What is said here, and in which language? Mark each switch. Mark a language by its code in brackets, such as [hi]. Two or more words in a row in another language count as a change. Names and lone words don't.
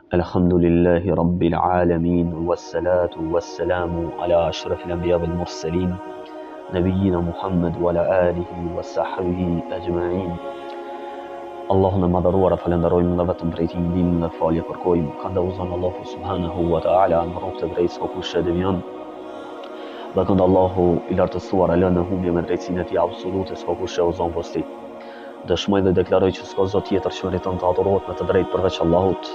[ar] الحمد لله رب العالمين والصلاة والسلام على أشرف الأنبياء والمرسلين نبينا محمد وعلى آله وصحبه أجمعين. [sq] Allahun e madhëruar falenderojmë dhe vetëm prej tij ndihmë dhe falje kërkojmë. Ka dhënë Allahu [ar] سبحانه وتعالى [sq] në rrugë të drejtë s'ka kush e devion. Dhe kënd Allahu i lartësuar e lënë humbje me drejtsinë e tij absolute s'ka kush e uzon posti. Dëshmoj dhe deklaroj që s'ka zot tjetër që meriton të adhurohet me të drejtë përveç Allahut.